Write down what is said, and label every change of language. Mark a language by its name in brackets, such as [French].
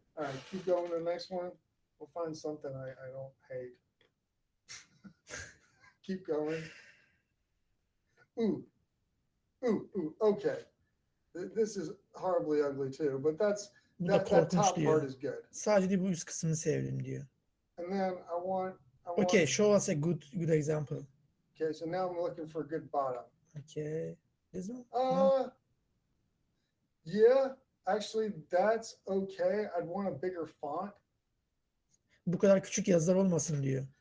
[English] All right, keep going to the next one. We'll find something I don't hate. Keep going. Ooh. Okay. This is horribly ugly too, but that top [Turkish] diyor. [English] part is good. [Turkish] Sadece bu üst kısmını sevdim diyor. [English] And then I want. Okay, show us a good example. Okay, so now I'm looking for a good bottom. Okay. This one? Yeah, actually that's okay. I'd want a bigger font. [Turkish] Bu kadar küçük yazılar olmasın diyor.